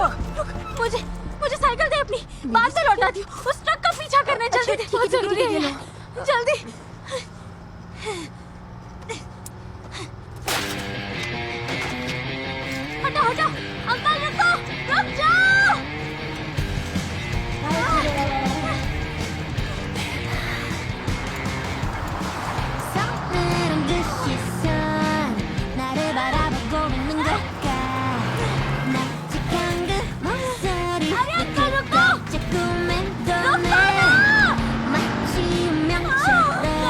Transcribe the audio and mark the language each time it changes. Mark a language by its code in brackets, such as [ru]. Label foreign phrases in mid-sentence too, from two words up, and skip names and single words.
[hi] मुझे मुझे साइकिल दे अपनी, बाद में लौटाती हूँ। उस ट्रक का पीछा करने जल्दी दे, बहुत जरूरी है ये। जल्दी। हटाओ हटाओ, अंकल रुको, रुक जाओ। [ko] 나를 바라보고 있는 걸까 납작한 그 목소리 깜짝 꿈에 도네 마치 운명처럼